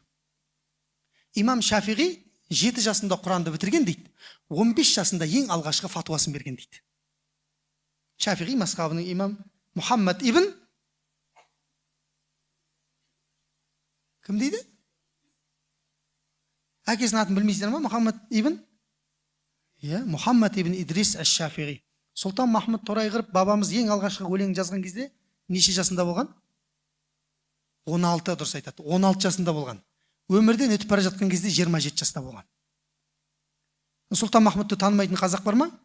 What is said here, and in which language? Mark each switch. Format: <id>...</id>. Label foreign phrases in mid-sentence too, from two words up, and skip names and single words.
<kk>Имам Шафиғи 7 жасында Құранды бітірген дейді. 15 жасында ең алғашқы фатуасын берген дейді. Шафиғи мазхабының имам Мұхаммад ибн кім дейді? Әкесінің атын білмейсіздер ма? Мұхаммад ибн? Мұхаммад ибн Идрис әш-Шафиғи. Сұлтан Махмұд Торайғыров бабамыз ең алғашқы өлең жазған кезде неше жасында болған? 16, дұрыс айтады. 16 жасында болған. Өмірден өтіп бара жатқан кезде 27 жаста болған. Сұлтан Махмұдты танымайтын қазақ бар ма?</kk>